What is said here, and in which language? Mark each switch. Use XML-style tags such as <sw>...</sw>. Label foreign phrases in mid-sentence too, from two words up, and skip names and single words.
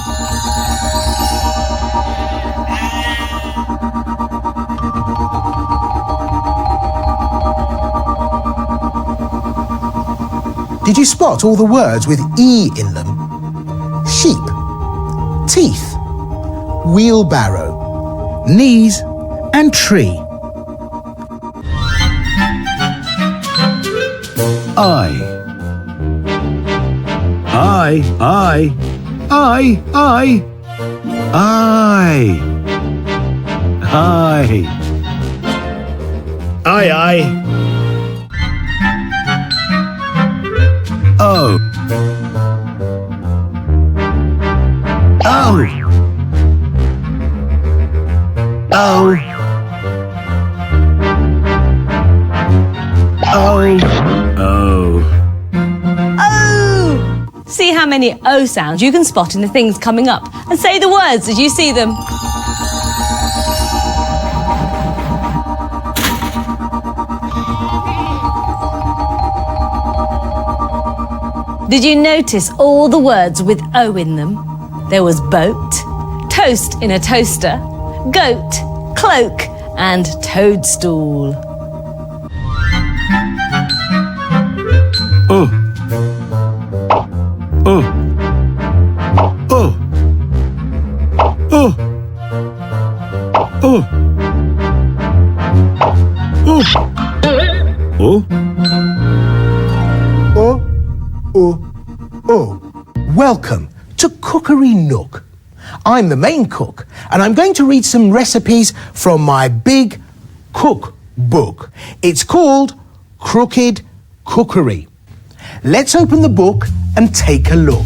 <en>Did you spot all the words with E in them? Sheep, teeth, wheelbarrow, Knees and tree. I. I. I. I. I. I. I. I. O. O. O. O. O. Oh! See how many O sounds you can spot in the things coming up, and say the words as you see them. Did you notice all the words with O in them? There was boat, toast in a toaster, goat, cloak, and toadstool. O. O. O. O. O. O. O. Oh. Welcome to Cookery Nook. I'm the main cook, and I'm going to read some recipes from my big cookbook. It's called Crooked Cookery. Let's open the book and take a look.</en>